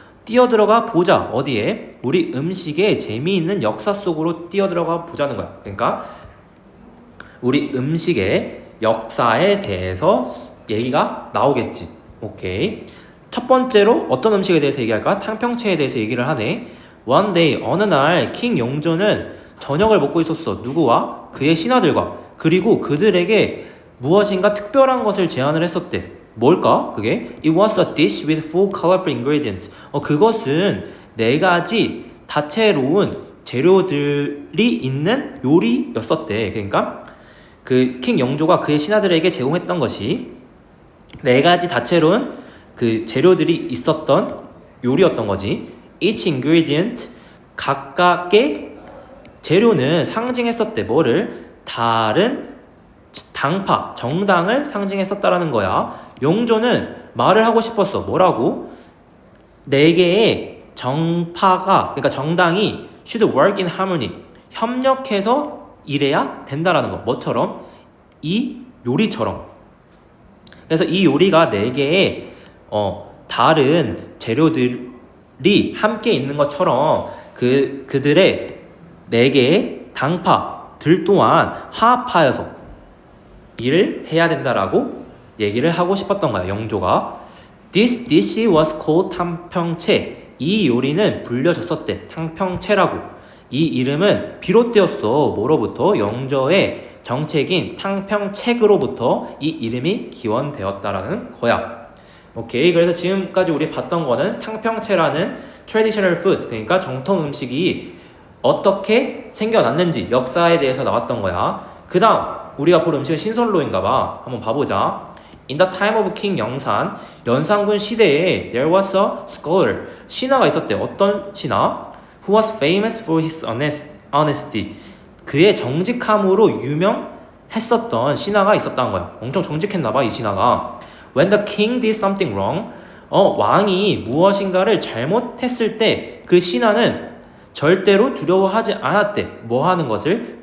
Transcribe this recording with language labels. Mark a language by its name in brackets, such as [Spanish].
[Korean] 뛰어들어가 보자. 어디에? 우리 음식의 재미있는 역사 속으로 뛰어들어가 보자는 거야. 그러니까 우리 음식의 역사에 대해서 얘기가 나오겠지. 오케이. 첫 번째로 어떤 음식에 대해서 얘기할까? 탕평채에 대해서 얘기를 하네. [English] One day, [Korean] 어느 날 킹 용조는 저녁을 먹고 있었어. 누구와? 그의 신하들과. 그리고 그들에게 무엇인가 특별한 것을 제안을 했었대. 뭘까? 그게? [English] It was a dish with full colorful ingredients. [Korean] 그것은 네 가지 다채로운 재료들이 있는 요리였었대. 그러니까 그 킹 영조가 그의 신하들에게 제공했던 것이 네 가지 다채로운 그 재료들이 있었던 요리였던 거지. [English] Each ingredient, [Korean] 각각의 재료는 상징했었대. 뭐를? 다른 당파, 정당을 상징했었다라는 거야. 용조는 말을 하고 싶었어. 뭐라고? 네 개의 정파가, 그러니까 정당이 [English] should work in harmony. [Korean] 협력해서 일해야 된다라는 거. 뭐처럼? 이 요리처럼. 그래서 이 요리가 네 개의 다른 재료들이 함께 있는 것처럼 그들의 네 개의 당파들 또한 화합하여서 일을 해야 된다라고 얘기를 하고 싶었던 거야. 영조가. [English] This dish was called 탕평채. [Korean] 이 요리는 불려졌었대. 탕평채라고. 이 이름은 비롯되었어. 뭐로부터? 영조의 정책인 탕평책으로부터 이 이름이 기원되었다라는 거야. 오케이. 그래서 지금까지 우리 봤던 거는 탕평채라는 [English] traditional food, [Korean] 그러니까 정통 음식이 어떻게 생겨났는지 역사에 대해서 나왔던 거야. 그 다음 우리가 볼 음식은 신선로인가봐. 한번 봐보자. [English] In the time of King 영산, [Korean] 연산군 시대에 [English] there was a scholar, [Korean] 신하가 있었대. 어떤 신하? [English] Who was famous for his honesty. [Korean] 그의 정직함으로 유명했었던 신하가 있었다는 거야. 엄청 정직했나봐 이 신하가. [English] When the king did something wrong, [Korean] 왕이 무엇인가를 잘못했을 때 그 신하는 절대로 두려워하지 않았대. 뭐 하는 것을?